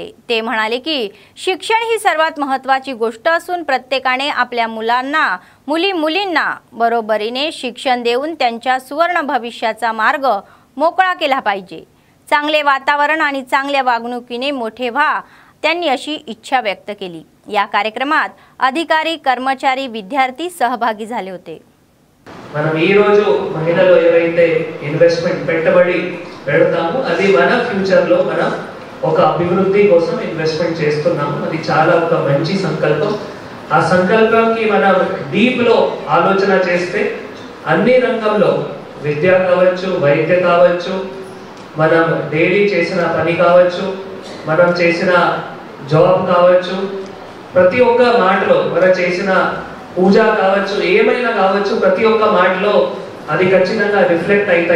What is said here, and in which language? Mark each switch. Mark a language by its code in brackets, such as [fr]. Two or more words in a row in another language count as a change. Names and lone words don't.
[mr] ते म्हणाले की शिक्षण ही सर्वात महत्त्वाची गोष्ट असून प्रत्येकाने आपल्या मुलींना बरोबरीने शिक्षण देऊन त्यांच्या सुवर्ण भविष्याचा मार्ग मोकळा केला पाहिजे. चांगले वातावरण आणि चांगल्या वागणुकीने मोठे व्हा, त्यांनी अशी इच्छा व्यक्त केली. या कार्यक्रमात अधिकारी, कर्मचारी, विद्यार्थी सहभागी झाले होते. [te] మనం ఈ రోజు మహిళలు ఏవైతే ఇన్వెస్ట్మెంట్ పెట్టుబడి పెడతామో అది మన ఫ్యూచర్ లో మనం ఒక అభివృద్ధి కోసం ఇన్వెస్ట్మెంట్ చేస్తున్నాము. అది చాలా ఒక మంచి సంకల్పం. ఆ సంకల్పంకి మనం డీప్ లో ఆలోచన చేస్తే అన్ని రంగంలో విద్య కావచ్చు, వైద్య కావచ్చు, మనం డైలీ చేసిన పని కావచ్చు, మనం చేసిన జాబ్ కావచ్చు, ప్రతి ఒక్క మాటలో మనం చేసిన పూజ కావచ్చు, ఏమైనా కావచ్చు, ప్రతి ఒక్క మాటలో అది ఖచ్చితంగా రిఫ్లెక్ట్ అవుతాయి.